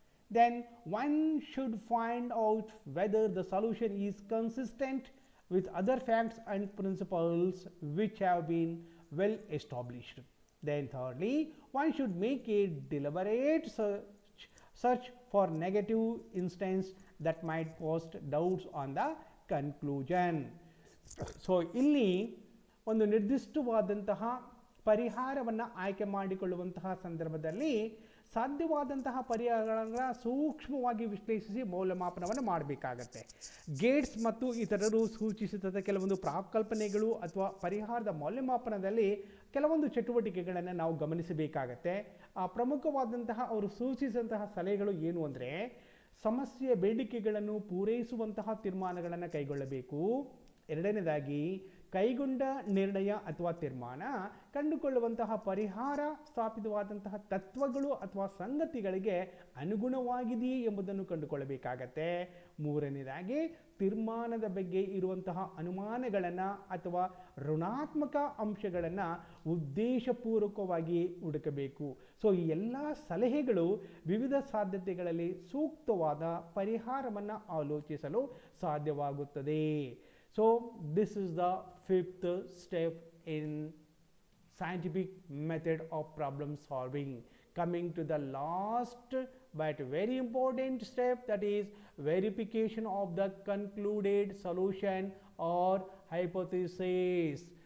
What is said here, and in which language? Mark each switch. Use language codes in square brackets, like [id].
[en] Then one should find out whether the solution is consistent with other facts and principles which have been well established. Then thirdly, one should make a deliberate search for negative instance that might post doubts on the conclusion. [kn] So ಇಲ್ಲಿ ಒಂದು ನಿರ್ದಿಷ್ಟವಾದಂತಹ ಪರಿಹಾರವನ್ನು ಆಯ್ಕೆ ಮಾಡಿಕೊಳ್ಳುವಂತಹ ಸಂದರ್ಭದಲ್ಲಿ ಸಾಧ್ಯವಾದಂತಹ ಪರಿಹಾರಗಳನ್ನು ಸೂಕ್ಷ್ಮವಾಗಿ ವಿಶ್ಲೇಷಿಸಿ ಮೌಲ್ಯಮಾಪನವನ್ನು ಮಾಡಬೇಕಾಗತ್ತೆ. ಗೇಟ್ಸ್ ಮತ್ತು ಇತರರು ಸೂಚಿಸಿದ ಕೆಲವೊಂದು ಪ್ರಾಕಲ್ಪನೆಗಳು ಅಥವಾ ಪರಿಹಾರದ ಮೌಲ್ಯಮಾಪನದಲ್ಲಿ ಕೆಲವೊಂದು ಚಟುವಟಿಕೆಗಳನ್ನು ನಾವು ಗಮನಿಸಬೇಕಾಗತ್ತೆ. ಪ್ರಮುಖವಾದಂತಹ ಅವರು ಸೂಚಿಸಿದಂತಹ ಸಲಹೆಗಳು ಏನು ಅಂದರೆ, ಸಮಸ್ಯೆಯ ಬೇಡಿಕೆಗಳನ್ನು ಪೂರೈಸುವಂತಹ ತೀರ್ಮಾನಗಳನ್ನು ಕೈಗೊಳ್ಳಬೇಕು. ಎರಡನೇದಾಗಿ, ಕೈಗೊಂಡ ನಿರ್ಣಯ ಅಥವಾ ತೀರ್ಮಾನ ಕಂಡುಕೊಳ್ಳುವಂತಹ ಪರಿಹಾರ ಸ್ಥಾಪಿತವಾದಂತಹ ತತ್ವಗಳು ಅಥವಾ ಸಂಗತಿಗಳಿಗೆ ಅನುಗುಣವಾಗಿದೆಯೇ ಎಂಬುದನ್ನು ಕಂಡುಕೊಳ್ಳಬೇಕಾಗತ್ತೆ. ಮೂರನೇದಾಗಿ, ತೀರ್ಮಾನದ ಬಗ್ಗೆ ಇರುವಂತಹ ಅನುಮಾನಗಳನ್ನು ಅಥವಾ ಋಣಾತ್ಮಕ ಅಂಶಗಳನ್ನು ಉದ್ದೇಶಪೂರ್ವಕವಾಗಿ ಹುಡುಕಬೇಕು. ಸೊ ಈ ಎಲ್ಲ ಸಲಹೆಗಳು ವಿವಿಧ ಸಾಧ್ಯತೆಗಳಲ್ಲಿ ಸೂಕ್ತವಾದ ಪರಿಹಾರವನ್ನು ಆಲೋಚಿಸಲು ಸಾಧ್ಯವಾಗುತ್ತದೆ. [en] So this is the fifth step in scientific method of problem solving. Coming to the last but very important step, that is verification of the concluded solution or hypothesis.